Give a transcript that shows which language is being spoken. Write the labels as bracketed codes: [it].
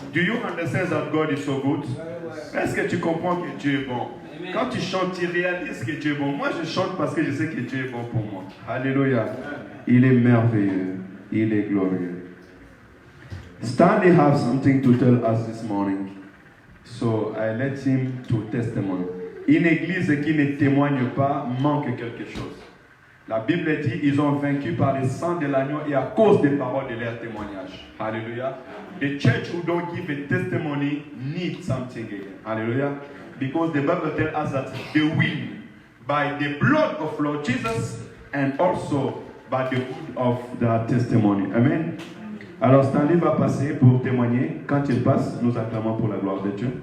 [en] Do you understand that God is so good? [fr] Est-ce que tu comprends que Dieu est bon? Quand tu chantes, tu réalises que Dieu est bon. Moi, je chante parce que je sais que Dieu est bon pour moi. Alléluia. Il est merveilleux. Il est glorieux. [en] Stanley has something to tell us this morning. So I let him to testimony. [fr] Une église qui ne témoigne pas manque quelque chose. La Bible dit ils ont vaincu par le sang de l'agneau et à cause des paroles de leur témoignage. Hallelujah. [en] The church who don't give a testimony needs something again. Hallelujah. Because the Bible tells us that they win by the blood of Lord Jesus and also by the wood of their testimony. Amen. [fr] Alors Stanley va passer pour témoigner. Quand il passe, nous acclamons pour la gloire de Dieu.